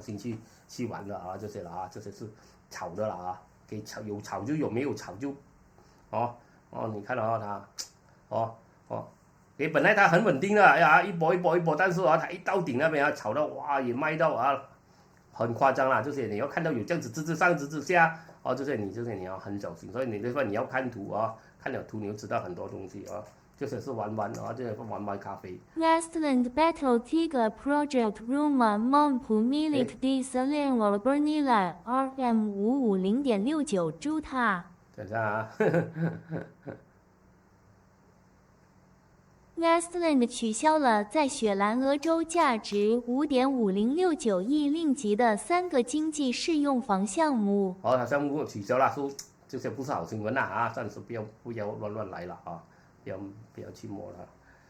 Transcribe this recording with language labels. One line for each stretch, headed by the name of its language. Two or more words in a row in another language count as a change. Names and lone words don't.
Chinese: 心去玩的啊，這些了啊，這些是炒的了啊，給炒有炒就有，沒有炒就你看到它本來它很穩定的，哎呀一波，但是它一到頂那邊炒到哇也賣到很誇張啦，這些你要看到有這樣子直直上直直下這些你要很小心，所以你要看圖看了圖你就知道很多東西這些是玩這些是玩咖啡。
Malay: Westland Battle Tiga Project Rumah Mampu Milik di Selangor Bernilai RM550.69 juta。
Chinese: 等一下啊 Westland 取消了在雪蘭莪州價值5.5069億令吉的3個經濟適用房項目。它項目取消了，說這些不是好新聞啊，暫時不要亂來了不要去摸了。